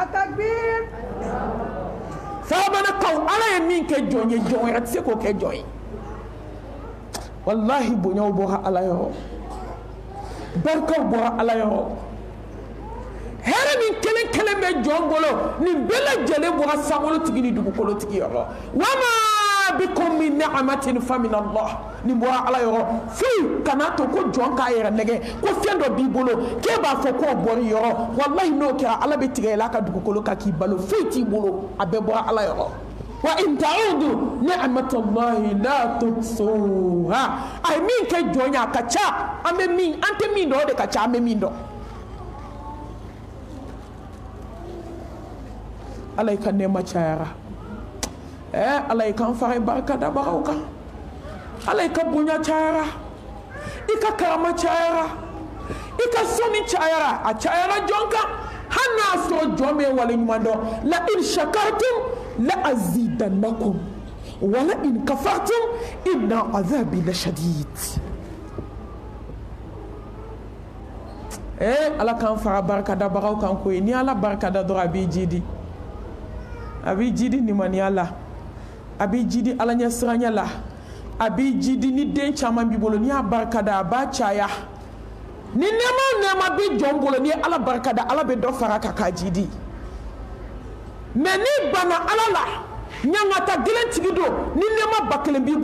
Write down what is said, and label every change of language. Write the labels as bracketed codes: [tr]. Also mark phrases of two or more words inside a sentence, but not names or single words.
[bm] sababanakaw ala ye min kɛ jɔn ye jɔn wɛrɛ tɛ se k'o kɛ jɔn ye wallahi bonyaw bɔra ala yɔrɔ barikaw bɔra ala yɔrɔ hɛrɛ min kelen kelen bɛ jɔn bolo nin bɛɛ lajɛlen bɔra sankolotigi ni dugukolotigi yɔrɔ [ar] وما بكم من نعمة فمن الله [bm] nin bɔra ala yɔrɔ foyi kana to ko jɔn k'a yɛrɛ nɛgɛ ko fɛn dɔ b'i bolo k'e b'a fɔ k'o bɔr'i yɔrɔ wallahi n'o kɛra ala bɛ tigɛ i la ka dugukolo kan k'i balo foyi t'i bolo a bɛɛ bɔra ala yɔrɔ [ar] وإن تعدوا نعمة الله لا تحصوها [bm] ay min ke jonya ka ca an bɛ min an tɛ min dɔn o de ka ca an bɛ min dɔn ala ka nɛɛma cayara ala kan fara barika da bagaw kan ala ka bonya cayara i ka karama cayara i ka sɔnni cayara a cayara jɔn kan hali n'a sɔrɔ jɔn bɛ wale ɲuman dɔn la [ar] إن شكرتم لأزيدنكم ولئن كفرتم إن عذابي لشديد [bm] ala kan fara barika da bagaw kan ko ni ala barika da dɔrɔn a b'i jidi nimaniya la a b'i jidi ala ɲɛ siranya la a b'i jidi ni den caman b'i bolo n'i y'a barika da a b'a caya ni nɛɛma bɛ jɔn bolo ni ala barika da ala bɛ dɔ fara kan k'a jidi mais ni bana ala la ɲangata gɛlɛn tigi don ni nɛɛma ba kelen b'i